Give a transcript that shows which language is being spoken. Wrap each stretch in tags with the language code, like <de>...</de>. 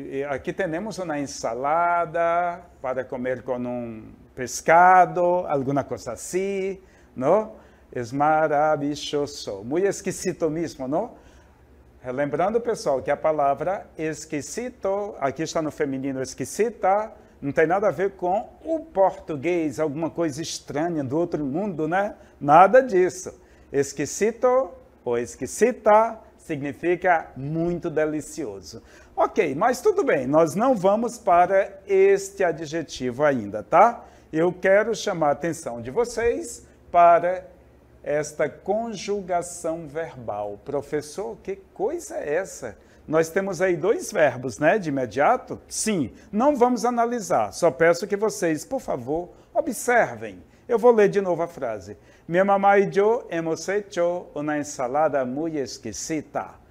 <es>Aquí tenemos una ensalada para comer con un pescado, alguna cosa así, ¿no? Es maravilloso, muy exquisito mismo, ¿no?</es> <pt>Lembrando, pessoal, que a palavra exquisito, aqui está no feminino exquisita, não tem nada a ver com o português, alguma coisa estranha do outro mundo, né? Nada disso. Exquisito ou exquisita significa muito delicioso. Ok, mas tudo bem, nós não vamos para este adjetivo ainda, tá? Eu quero chamar a atenção de vocês para esta conjugação verbal. Professor, que coisa é essa? Nós temos aí dois verbos, né, de imediato? Sim, não vamos analisar, só peço que vocês, por favor, observem. Eu vou ler de novo a frase.</pt> <es>Mi mamá y yo hemos hecho una ensalada muy exquisita.</es>